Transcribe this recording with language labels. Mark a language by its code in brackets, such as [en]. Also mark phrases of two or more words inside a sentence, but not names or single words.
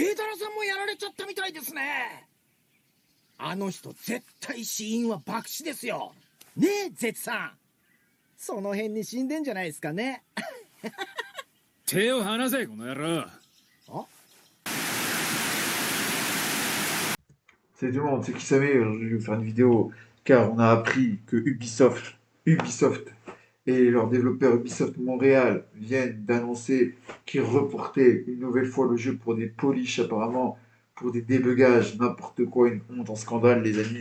[ja] 原さんもやられちゃったみたいですね。あの人絶対死因は爆死ですよ。ねえ、ゼツさん。その辺に死んでんじゃないですかね。手を離せ、この野郎。あ、 [fr] C'est tout le monde, c'est qui savait, je vais vous faire une vidéo, car on a appris que Ubisoft et leurs développeurs Ubisoft Montréal viennent d'annoncer qu'ils reportaient une nouvelle fois le jeu pour des polish apparemment, pour des débugages, n'importe quoi, une honte, un scandale les amis.